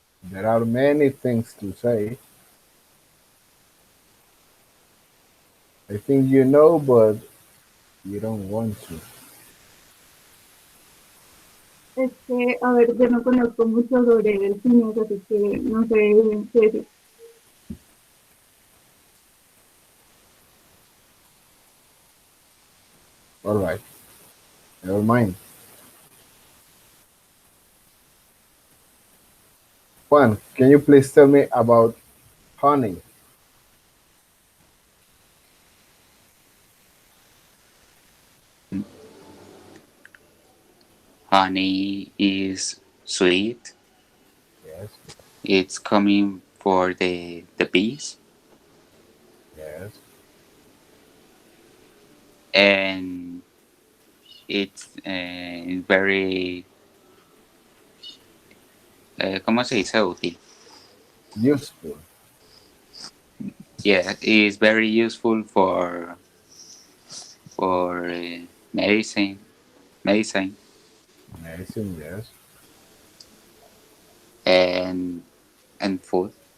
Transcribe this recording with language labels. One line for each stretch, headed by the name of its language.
English: There are many things to say. I think you know, but you don't want to.
Spanish: Es que, a ver, yo no conozco mucho sobre delfines, así que no sé qué decir.
English: All right, never mind. Juan, can you please tell me about honey? Honey is sweet. Yes, It's coming for the bees, yes, and it's very,
Spanish: ¿cómo se dice útil?
English: useful. Yeah, it's very useful for medicine, Medicine, yes, and food.